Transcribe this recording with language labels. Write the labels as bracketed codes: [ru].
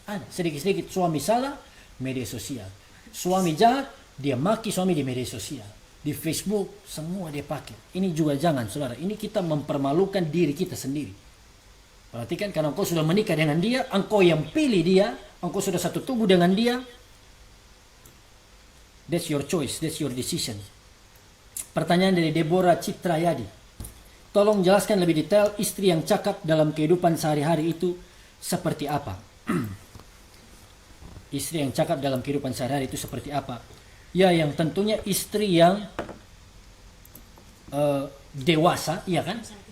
[id] Ada sedikit-sedikit suami salah, media sosial. Suami jahat, dia maki suami di media sosial. Di Facebook, semua dia pakai. Ini juga jangan saudara. Ini kita mempermalukan diri kita sendiri. Perhatikan, karena engkau sudah menikah dengan dia, engkau yang pilih dia, engkau sudah satu tubuh dengan dia. [en] That's your choice, that's your decision. [id] Pertanyaan dari Deborah Citrayadi. Tolong jelaskan lebih detail istri yang cakap dalam kehidupan sehari-hari itu seperti apa? Istri yang cakap dalam kehidupan sehari-hari itu seperti apa? Ya, yang tentunya istri yang dewasa, iya kan?